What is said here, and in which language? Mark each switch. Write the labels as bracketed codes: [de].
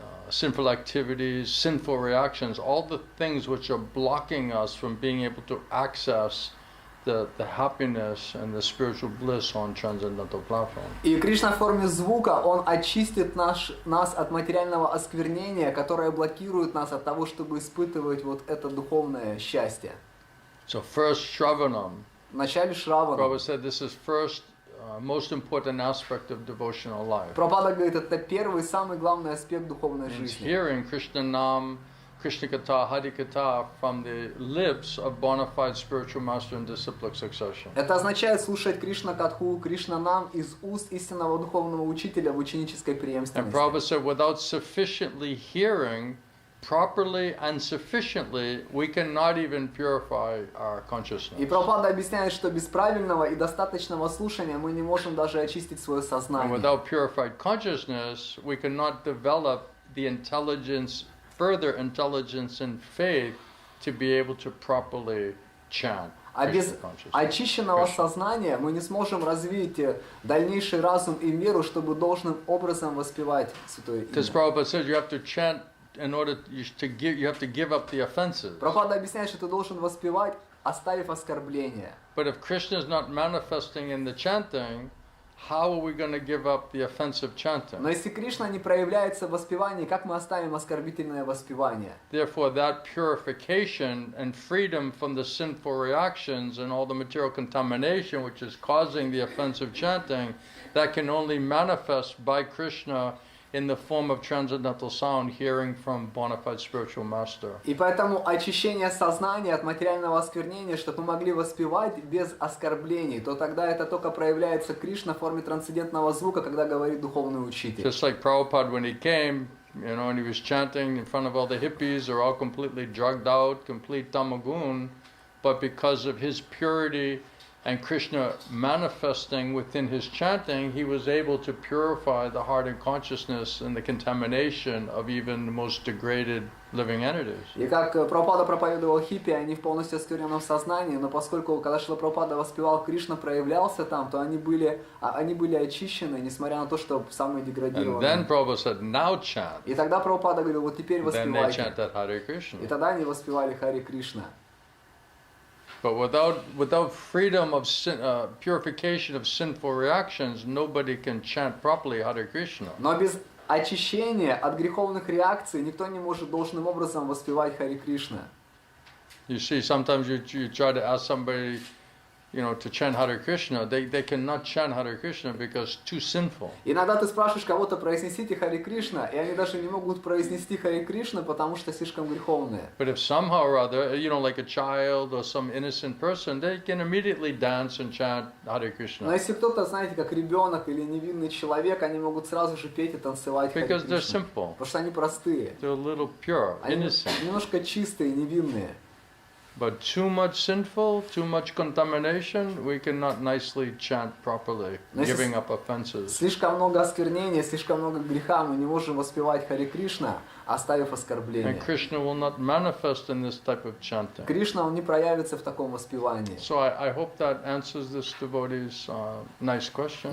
[en] sinful activities, sinful reactions, all the things which are blocking us from being able to access the happiness and the spiritual bliss on transcendental platform. [ru] И Кришна в форме звука, он очистит нас от материального осквернения, которое блокирует нас от того, чтобы испытывать вот это духовное счастье. [en] So first Shravanam. [ru] Вначале Шравана. [en] Prabhupada said this is first most important aspect of devotional life. [ru] Прабхупада говорит, это первый, самый главный аспект духовной [en] It's [ru] жизни. [en] hearing Krishna Nam, Krishna-katha, Hari-katha from the lips of bona fide spiritual master in disciplic succession. [ru] Это означает слушать Кришна-катху, Кришна-нам из уст истинного духовного учителя в ученической [en] And [ru] преемственности. [en] Prabhupada said, without sufficiently hearing properly and sufficiently, we cannot even purify our consciousness. [ru] И Прабхупада объясняет, что без правильного и достаточного слушания мы не можем даже очистить свое [en] And [ru] сознание. [en] without purified consciousness, we cannot develop the intelligence, further intelligence and faith to be able to properly chant. [ru] А без [en] Krishna consciousness. [ru] очищенного сознания мы не сможем развить дальнейший разум и веру, чтобы должным образом воспевать Святое [en] Because [ru] Имя. [en] Prabhupada says you have to chant in order to give, you have to give up the offenses. [ru] Прабхупада объясняет, что ты должен воспевать, оставив оскорбления. [en] But if Krishna is not manifesting in the chanting, how are we going to give up the offensive chanting? [ru] Но если Кришна не проявляется в воспевании, как мы оставим оскорбительное воспевание? [en] Therefore, that purification and freedom from the sinful reactions and all the material contamination which is causing the offensive chanting, that can only manifest by Krishna in the form of transcendental sound, hearing from bona fide spiritual master. [ru] И поэтому очищение сознания от материального осквернения, чтобы мы могли воспевать без оскорблений, то тогда это только проявляется Кришна в форме трансцендентного звука, когда говорит духовный учитель. [en] Just like Prabhupada when he came, you know, and he was chanting in front of all the hippies, they're all completely drugged out, complete tamagun, but because of his purity and Krishna manifesting within his chanting, he was able to purify the heart and consciousness and the contamination of even the most degraded living entities. [ru] И как Прабхупада проповедовал хиппи, они в полностью оскверненном сознании, но поскольку, когда Шрила Прабхупада воспевал, Кришна проявлялся там, то они были очищены, несмотря на то, что самые [en] And [ru] деградированные. [en] then Prabhupada said, now chant. [ru] И тогда Прабхупада говорил, вот теперь [en] Then they [ru] воспевайте. [en] chanted Hare [ru] И [en] Krishna. [ru] тогда они воспевали Хари Кришна. [en] But without freedom of purification of sinful reactions, nobody can chant properly Hare Krishna. [ru] Но без очищения от греховных реакций никто не может должным образом воспевать Хари Кришна. [en] You see, sometimes you try to ask somebody, you know, to chant Hare Krishna, they cannot chant Hare Krishna because too sinful. [ru] Иногда ты спрашиваешь кого-то, произнесите Хари Кришна, и они даже не могут произнести Хари Кришна, потому что слишком греховные. [en] But if somehow or other, you know, like a child or some innocent person, they can immediately dance and chant Hare [ru] Но [en] Krishna [ru] если кто-то, знаете, как ребенок или невинный человек, они могут сразу же петь и танцевать Хари [en] because they're [ru] Кришна. [en] simple, [ru] Потому что они простые. [en] they're a little pure, [ru] Они [en] innocent. [ru] немножко чистые, невинные. [en] But too much sinful, too much contamination, we cannot nicely chant properly, [ru] Но если [en] giving up offenses. [ru] слишком много осквернения, слишком много греха, мы не можем воспевать Хари Кришна, оставив [en] And [ru] оскорбление. [en] Krishna will not manifest in this type of chanting. [ru] Кришна, он не проявится в таком воспевании. [en] So I hope that answers this devotee's nice question.